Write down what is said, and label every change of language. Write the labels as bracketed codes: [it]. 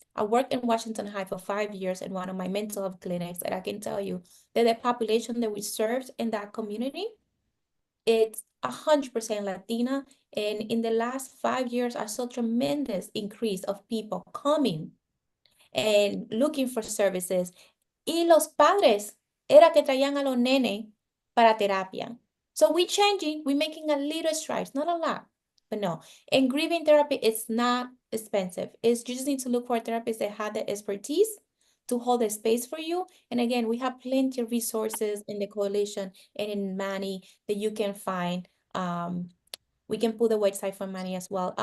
[en] I worked in Washington High for 5 years in one of my mental health clinics, and I can tell you that the population that we served in that community, it's 100% Latina. And in the last 5 years, I saw tremendous increase of people coming and looking for services. [es] Y los padres era que traían a los nenes para terapia. [en] So we're changing, we're making a little strides, not a lot, but no. And grieving therapy is not expensive. You just need to look for a therapist that had the expertise to hold the space for you. And again, we have plenty of resources in the coalition and in Manny that you can find. We can put the website for Manny as well.